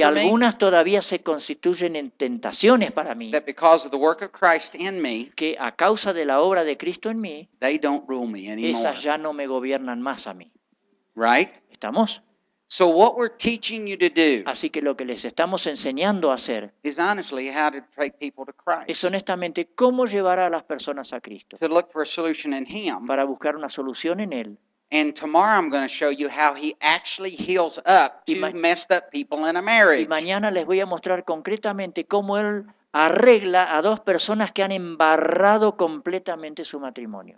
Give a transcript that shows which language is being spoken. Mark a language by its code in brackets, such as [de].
[es] y [en] for me, [es] algunas todavía se constituyen en tentaciones para mí, [en] that because of the work of Christ in me, [es] que a causa de la obra de Cristo en mí, [en] they don't rule me anymore. [es] esas ya no me gobiernan más a mí. [en] Right? [es] ¿Estamos? [en] So what we're teaching you to do [es] Así que lo que les estamos enseñando a hacer [en] is honestly how to take people to [es] es [en] Christ, [es] honestamente cómo llevar a las personas a Cristo, [en] to look for a solution in Him. [es] para buscar una solución en Él. [en] And tomorrow I'm going to show you how He actually heals up [es] Y [en] two ma- messed up people in a [es] Y [en] marriage. [es] mañana les voy a mostrar concretamente cómo Él arregla a dos personas que han embarrado completamente su matrimonio.